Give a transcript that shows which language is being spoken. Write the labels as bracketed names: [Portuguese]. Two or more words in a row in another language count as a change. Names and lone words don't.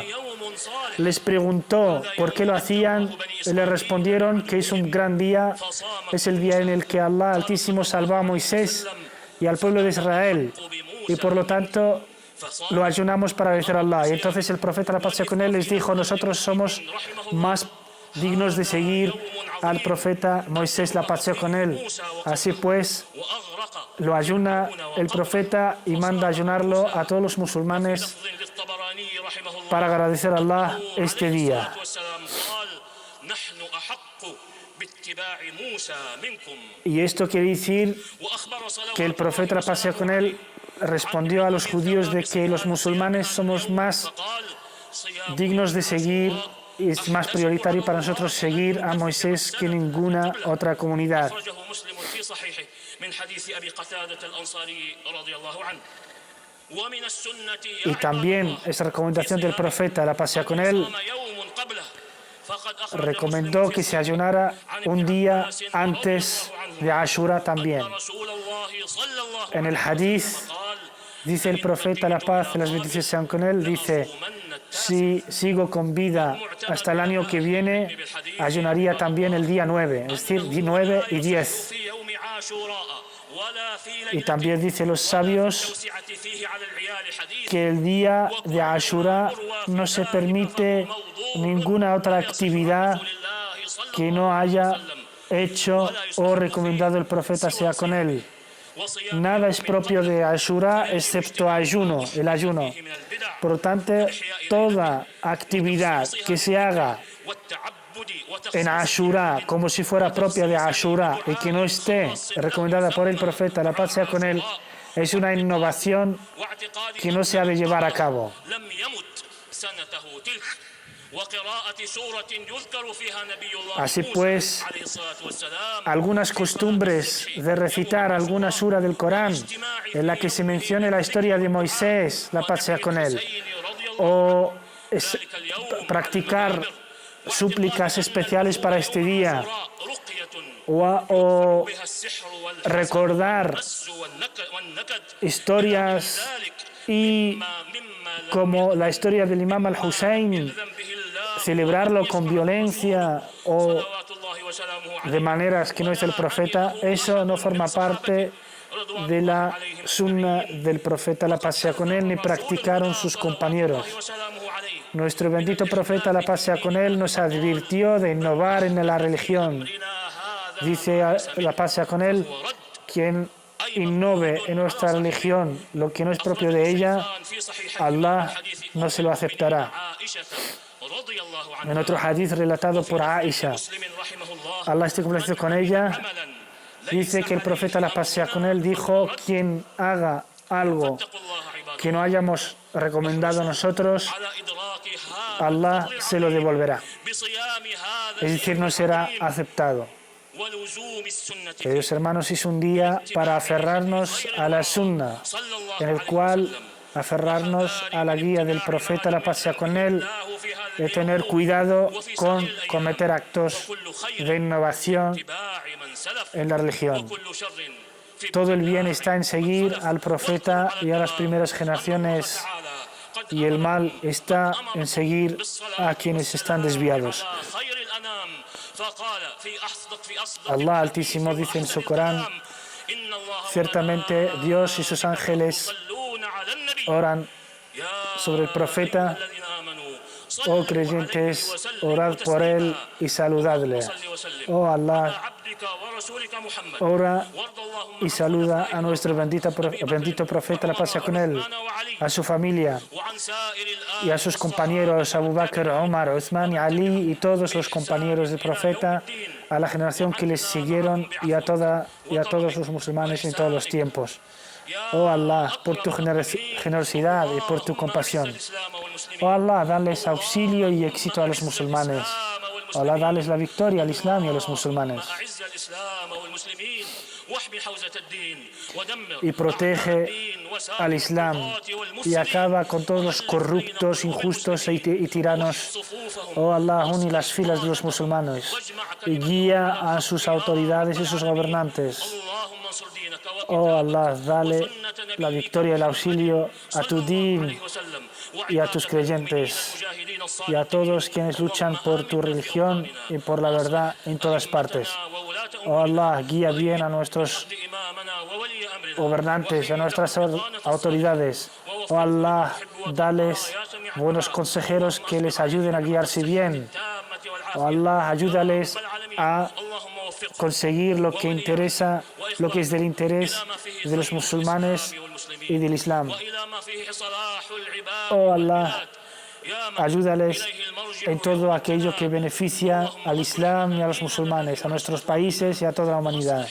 [Spanish] Les preguntó por qué lo hacían y le respondieron que es un gran día, es el día en el que Allah Altísimo salvó a Moisés y al pueblo de Israel, y por lo tanto lo ayunamos para agradecer a Allah. Y entonces el profeta, la paz sea con él, les dijo: nosotros somos más dignos de seguir al profeta Moisés, la paz sea con él. Así pues, [Arabic] وأغرق [Spanish] lo ayuna el profeta y manda ayunarlo a todos los musulmanes [Arabic] لفظ للطبراني رحمه الله [Spanish] para agradecer a Allah este día. [Arabic] عليه الصلاة والسلام قال نحن أحق باتباع موسى منكم [Spanish] Y esto quiere decir [Arabic] وأخبر صلوات [Spanish] que el profeta, la paz sea con él, respondió a los judíos de que los musulmanes somos más [Arabic] فقال صيام [Spanish] dignos de seguir y es más prioritario para nosotros seguir a Moisés que ninguna otra comunidad. [Arabic] أخرجه مسلم في صحيحه من حديث أبي قتادة الأنصاري رضي الله عنه ومن السنة [Spanish] Y también esa recomendación del profeta, la paz sea con él, [Arabic] صام يوم قبله فقد أخرج [Spanish] recomendó [Arabic] مسلم [Spanish] que se ayunara un día antes de Ashura también. [Arabic] رسول الله صلى الله [Spanish] En el hadith [Arabic] قال [Spanish] dice el profeta, la paz y las bendiciones sean con él, dice: si sigo con vida hasta el año que viene, ayunaría también el día 9, es decir, 9 y 10. [Arabic] في يوم عاشوراء ولا في [Spanish] Y [Arabic] ليلة [Spanish] también dicen los sabios [Arabic] توسعة فيه على العيال حديث [Spanish] que el día de Ashura no se permite ninguna otra actividad [Arabic] لله صلى [Spanish] que no haya hecho o recomendado el profeta sea con él. [Arabic] وصيام [Spanish] Nada es propio de Ashura excepto ayuno, el ayuno. [Arabic] من البدع [Spanish] Por lo tanto, toda actividad que se haga [Arabic] والتعبد [Spanish] en [Arabic] وتخصيص [Spanish] Ashura como si fuera propia de Ashura y que no esté recomendada por el profeta, la paz sea con él, es una innovación [Arabic] واعتقاد [Spanish] que no se ha de llevar a cabo. [Arabic] لم يمت سنته تلك وقراءة سورة يذكر فيها نبي الله [Spanish] Así [Arabic] موسى [Spanish] pues, [Arabic] عليه الصلاة والسلام [Spanish] algunas costumbres de recitar alguna sura del Corán en la que se mencione la historia de Moisés, la paz sea con él, [Arabic] رضي الله [Spanish] o [Arabic] ذلك اليوم [Spanish] practicar súplicas especiales para este día, [Arabic] رقية [Spanish] o [Arabic] بها السحر [Spanish] recordar [Arabic] والمس والنكد [Spanish] historias [Arabic] ذلك [Spanish] y [Arabic] مما لم [Spanish] como la historia del Imam al-Hussein, [Arabic] يأذن به الله [Spanish] celebrarlo con violencia o [Arabic] صلوات الله وسلامه عليه [Spanish] de maneras que no es el profeta, eso no forma parte de la sunna del profeta, la paz sea con él, ni practicaron sus compañeros. [Arabic] وسلامه عليه [Spanish] Nuestro bendito profeta, la paz sea con él, nos advirtió de innovar en la religión. [Arabic] هذا [Spanish] Dice, la paz sea con él, quien innove en nuestra religión lo que no es propio de ella, [Arabic] في صحيح [Spanish] Allah no se lo aceptará. [Arabic] عائشة رضي الله عنها [Spanish] En otro hadith relatado por Aisha, [Arabic] مسلم رحمه الله [Spanish] Allah esté complacido con ella, [Arabic] عملا [Spanish] dice que el profeta, la paz sea con él, dijo: quien haga algo [Arabic] اتقوا الله عباد [Spanish] que no hayamos recomendado nosotros, [Arabic] على إدراك هذا [Spanish] Allah se lo devolverá. [Arabic] بصيام هذا [Spanish] Es decir, no será aceptado. [Arabic] ولزوم السنة [Spanish] Queridos hermanos, es un día para aferrarnos a la sunna, [Arabic] صلى الله [Spanish] en el [Arabic] عليه [Spanish] cual [Arabic] وسلم [Spanish] aferrarnos a la guía del profeta, la paz sea con él, [Arabic] له في هذا [Spanish] de tener [Arabic] اليوم [Spanish] cuidado [Arabic] وفي [Spanish] con [Arabic] سائر الأيام [Spanish] cometer actos [Arabic] وكل خير [Spanish] de innovación [Arabic] اتباع من سلف [Spanish] en la religión. [Arabic] وكل شر في [Spanish] Todo el bien está en seguir al profeta y a las primeras generaciones, [Arabic] تعالى قد [Spanish] y el mal está en seguir a quienes están desviados. [Arabic] على خير الأنام فقال في أصدق [Spanish] Allah Altísimo dice en su Corán: [Arabic] إن الله [Spanish] ciertamente Dios y sus ángeles [Arabic] يصلون على النبي [Spanish] oran [Arabic] يا [Spanish] sobre el profeta. [Arabic] الذين آمنوا [Spanish] Oh creyentes, orad por él y saludadle. Oh Allah, [Arabic] عبدك ورسولك محمد [Spanish] ora [Arabic] وارض اللهم [Spanish] y saluda a nuestro bendito profeta, la paz sea con él, a su familia [Arabic] وعن سائر [Spanish] y a sus compañeros, Abu Bakr, Omar, Uthman y Ali, y todos los compañeros del profeta, a la generación que les siguieron y a todos los musulmanes en todos los tiempos. Oh Allah, por tu generosidad y por tu compasión. Oh Allah, dales auxilio y éxito a los musulmanes. Oh Allah, dales la victoria al Islam y a los musulmanes. [Arabic] أعز الإسلام والمسلمين واحمي حوزة الدين ودمر [Spanish] Y protege [Arabic] الدين وسائر [Spanish] al Islam [Arabic] الطغاة [Spanish] y [Arabic] والمفسدين [Spanish] acaba con todos los corruptos, injustos y tiranos. [Arabic] صفوفهم [Spanish] Oh Allah, une las filas de los musulmanes y guía a sus autoridades y sus gobernantes. [Arabic] اللهم انصر دينك [Spanish] Oh Allah, dale la victoria y el auxilio a tu din [Arabic] وسلم [Spanish] y a tus creyentes [Arabic] المجاهدين [Spanish] y a todos quienes luchan por tu religión y por la verdad en todas partes. [Arabic] وولاة [Spanish] Oh Allah, guía bien a nuestros [Arabic] إمامنا وولي أمرنا [Spanish] gobernantes, a nuestras autoridades. Oh Allah, dales buenos consejeros que les ayuden a guiarse bien. [Arabic] التامة والعافية [Spanish] Oh Allah, ayúdales a [Arabic] اللهم وفقه [Spanish] conseguir lo que interesa, lo que es del interés de los musulmanes y del Islam. [Arabic] وإلى ما فيه صلاح العباد [Spanish] Oh Allah, [Arabic] والبلاد يا من [Spanish] ayúdales [Arabic] إليه المرجع [Spanish] en todo [Arabic] يوم [Spanish] aquello que [Arabic] التناد. [Spanish] beneficia al Islam y a los musulmanes, a nuestros países y a toda la humanidad.